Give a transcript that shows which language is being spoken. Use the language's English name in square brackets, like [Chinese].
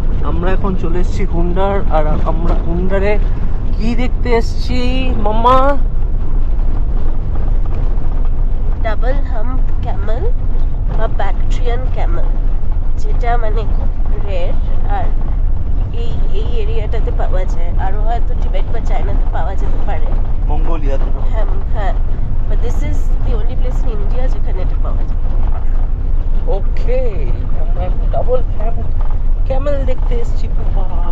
[Bangla] আমরা এখন চলে এসেছি হুন্ডার, আর আমরা হুন্ডারে কি দেখতে এসেছি মামা? ডাবল হাম্প ক্যামেল বা ব্যাকট্রিয়ান ক্যামেল, যেটা মানে খুব রেয়ার আর এই এরিয়াটাতে পাওয়া যায়। আরও হয়তো টিবেট বা চায়নাতে পাওয়া যেতে পারে, মঙ্গোলিয়াতে। [English] হ্যাঁ, but this is the only place in India [Bangla] যেখানে এটা পাওয়া যায়। ওকে, আমরা ডাবল হাম্প ক্যামেল দেখতে এসেছি বাবা।